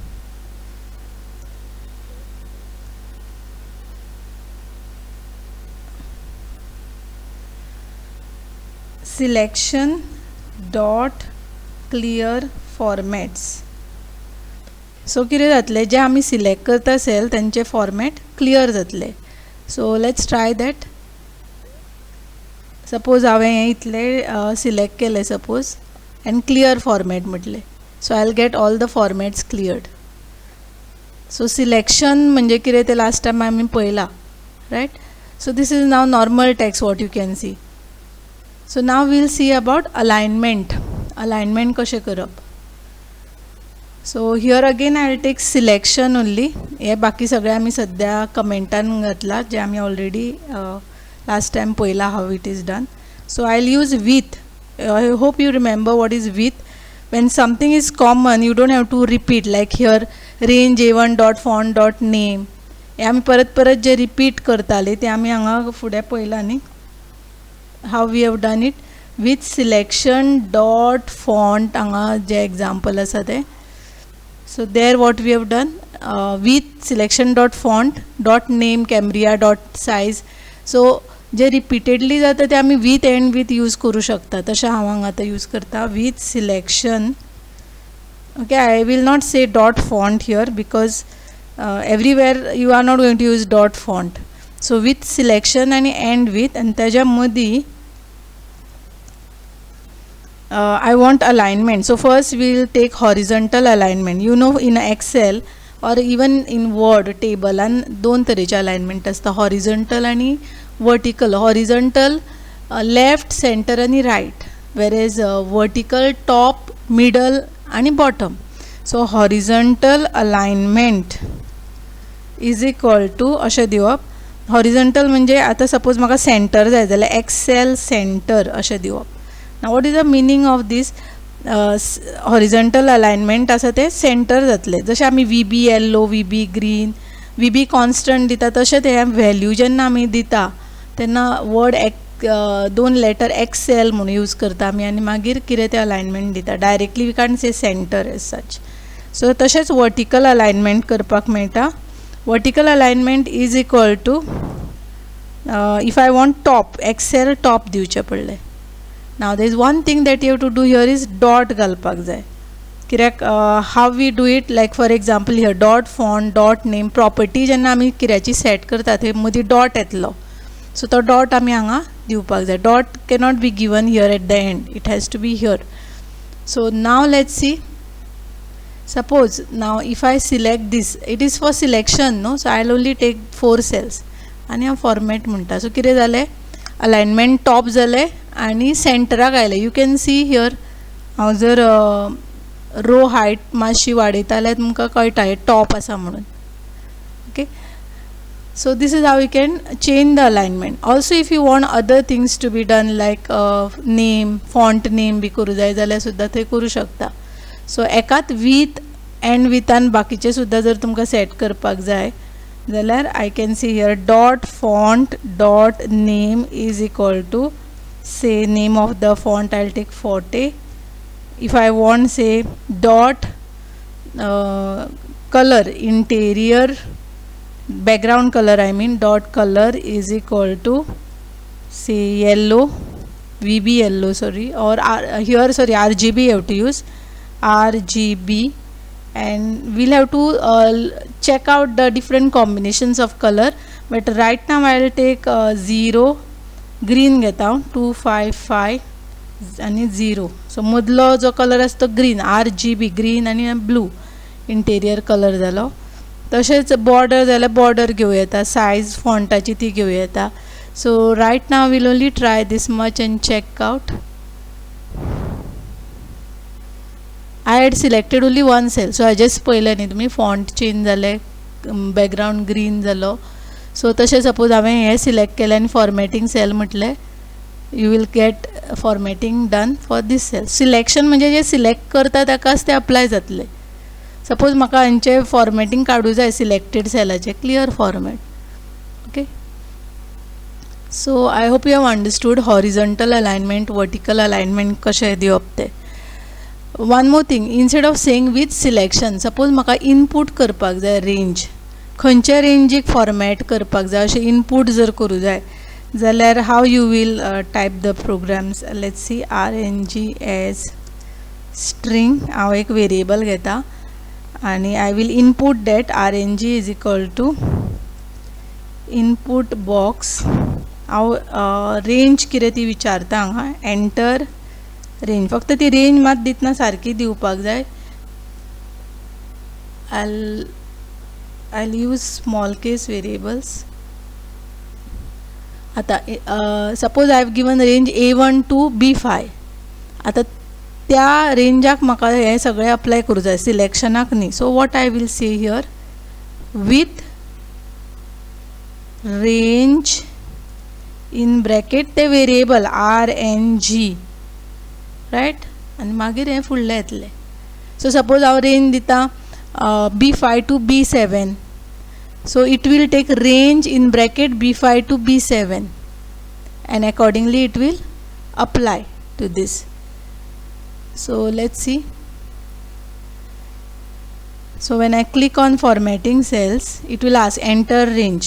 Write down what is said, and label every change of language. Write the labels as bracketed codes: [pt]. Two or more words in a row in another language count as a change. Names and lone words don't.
[en] Selection dot clear formats. [kok] So कितें जातले, जे आमी सिलेक्ट करता सेल त्यांचे [en] format clear [kok] जातले. [en] so let's try that. [kok] सपोज हांवें हें इतले सिलेक्ट केले [en] suppose and clear format [kok] म्हटले. [en] so I will get all the formats cleared. [kok] सो सिलेक्शन म्हणजे कितें ते [en] last time [kok] आमी पळयला, रायट. [en] so this is now normal text what you can see. so now we'll see about alignment. [kok] अलाइनमेंट कशें करप. [en] so here again I will take selection only. [kok] हे बाकी सगळे आमी सद्या कमेंटान घातला, जे आमी ऑलरेडी [en] last time [kok] पळयला [en] how it is done. so I will use with. I hope you remember what is with. when something is common you don't have to repeat, like here range A1 dot font dot name. [kok] हे आमी परत परत जे रिपीट करताले ते आमी हांगा फुडें पळयला न्ही, [en] how we have done it. with selection dot font [kok] हांगा जे example आसा ते. [en] So there what we have done, with selection dot font dot name Cambria dot size. [kok] So जे repeatedly जाता ते आमी [en] with and with [kok] यूज करू शकता. तशें हांव हांगा आतां यूज करता [en] with selection. Okay, I will not say dot font here because everywhere you are not going to use dot font. So with selection आणि end with, and [kok] त्याच्या मदीं [en] I want alignment. So first we will take horizontal alignment. You know in Excel or even in Word table and [kok] दोन तरेचे [en] alignment असता, horizontal आणि vertical. Horizontal left, center आणि right, whereas vertical top, middle आणि bottom. So horizontal alignment is equal to [kok] अशें दिवप. horizontal म्हणजे आता सपोज म्हाका सेंटर जाय जाल्यार Excel center अशें दिवप. [en] Now what is the meaning of this horizontal alignment [kok] आसा ते सेंटर जातले. जशें आमी [en] VB yellow, VB green, VB constant [kok] दिता तशें ते व्हॅल्यू जेन्ना आमी दिता तेन्ना वर्ड दोन लेटर एक्सेल म्हणून यूज करता आमी, आनी मागीर कितें ते अलाइनमेंट दिता. [en] directly we can't say center as such. सो [kok] तशेंच वर्टिकल अलाइनमेंट करपाक मेळटा. [en] vertical alignment is equal to if I want top, Excel top [kok] दिवचें पडलें. [en] Now there is one thing that you have to do here is dot [kok] घालपाक जाय. [en] कित्याक how we do it, like for example here dot font dot name property [kok] जेन्ना आमी कित्याची सेट करता थंय मदीं डॉट येतलो. सो तो डॉट आमी हांगा दिवपाक जाय. [en] dot cannot be given here at the end, it has to be here. So now let's see. Suppose now if I select this, it is for selection, no? So I'll only take 4 cells [kok] आणि हा फॉर्मॅट म्हणटा. सो कितें जालें, अलायनमेंट टॉप जालें आनी सेंटराक आयलें. [en] you can see here, [kok] हांव जर [en] row height [kok] मातशी वाडयता जाल्यार तुमकां कळटा हे टॉप आसा म्हणून. [en] ओके, so this is how you can change the alignment. Also if you want other things to be done like name, font name [kok] बी करूं जाय जाल्यार सुद्दां थंय करूं शकता. [en] सो [kok] एकात विथ एंड विथान बाकीचे सुद्दां जर तुमकां सेट करपाक जाय जाल्यार [en] I can see here dot font dot name is equal to say name of the font I will take Forte. if I want say dot color interior background color, I mean dot color is equal to say yellow, VB yellow, sorry, or here sorry RGB you have to use RGB, and we'll have to check out the different combinations of color, but right now I will take 0 green घेता 255 आणि 0. [kok] so मदलो जो कलर आसा तो ग्रीन, RGB ग्रीन आणि ब्लू [en] interior color [kok] जालो. तशेंच बॉर्डर जाल्यार बॉर्डर घेवं येता, सायज फॉन्टाची ती घेवं येता. [en] so right now we'll only try this much and check out. I had selected only 1 cell, [kok] सो हाजेच पयलें न्ही तुमी [en] font change [kok] जाले, बॅकग्रावंड ग्रीन जालो. सो तशें सपोज हांवें हें सिलेक्ट केलें आनी [en] formatting cell [kok] म्हटलें, [en] you will get formatting done for this cell. [kok] सिलेक्शन म्हणजे जे सिलेक्ट करता ताकाच ते अप्लाय जातले. सपोज म्हाका हांचे फॉर्मॅटींग काडूं जाय सिलेक्टेड सेलाचे, [en] clear format. okay, so I hope you have understood horizontal alignment, vertical alignment [kok] कशें दिवप तें. [en] one more thing, instead of saying with selection, [kok] सपोज म्हाका इनपूट करपाक जाय रेंज, खंयच्या रेंजीक फॉर्मॅट करपाक जाय अशें इनपूट जर करूं जाय जाल्यार [en] how you will type the programs. let's see RNG as string. [kok] हांव एक वेरिएबल घेता आणि [en] I will input that RNG is equal to input box. [kok] हांव रेंज कितें ती विचारता हांगा, [en] enter range. [kok] फक्त ती रेंज मात दितना सारकी दिवपाक जाय. [en] I'll use small case variables. आता सपोज I have given range A1 to B5. [kok] आता त्या रेंजाक म्हाका हे सगळें अप्लाय करूं जाय, सिलेक्शनाक न्ही. [en] so what I will say here, with range in bracket the variable RNG, right, [kok] आनी मागीर हें फुडलें येतलें. [en] so suppose [kok] हांव रेंज दिता [en] B5 to B7, so it will take range in bracket B5 to B7 and accordingly it will apply to this. So let's see. So when I click on formatting cells, it will ask enter range.